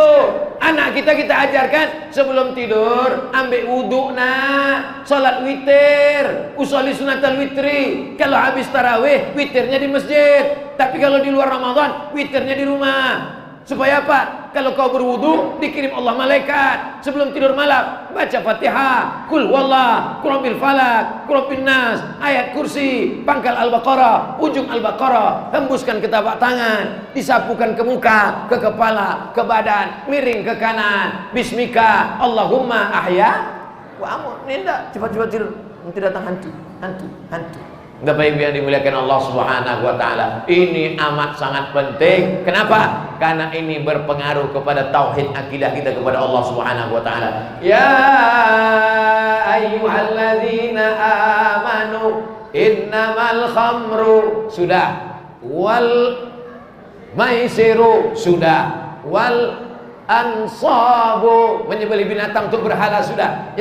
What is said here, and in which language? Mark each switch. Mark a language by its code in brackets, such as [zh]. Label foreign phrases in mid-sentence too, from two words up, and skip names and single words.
[id] Anak kita ajarkan sebelum tidur ambil wudhu, salat witir, [ar] أصلي سنة الوتر. [id] Kalau habis tarawih witirnya di masjid, tapi kalau di luar Ramadan witirnya di rumah. Supaya apa? Kalau kau berwudu dikirim Allah malaikat sebelum tidur malam, baca Fatihah, [ar] قل هو الله، قل رب الفلق، قل رب الناس, [id] ayat kursi, pangkal Al-Baqarah, ujung Al-Baqarah, hembuskan ke tapak tangan, disapukan ke muka, ke kepala, ke badan, miring ke kanan. [ar] باسمك اللهم أحيا وأموت. [id] Ninda cepat-cepat tidur, nanti datang hantu. Bapak Ibu yang dimuliakan Allah [ar] سبحانه وتعالى, [id] ini amat sangat penting. Kenapa? Karena ini berpengaruh kepada tauhid akidah kita kepada Allah [ar] سبحانه وتعالى. يا أيها الذين آمنوا إنما الخمر sudah, والميسر sudah, والأنصاب [id] menyembelih binatang untuk berhala sudah.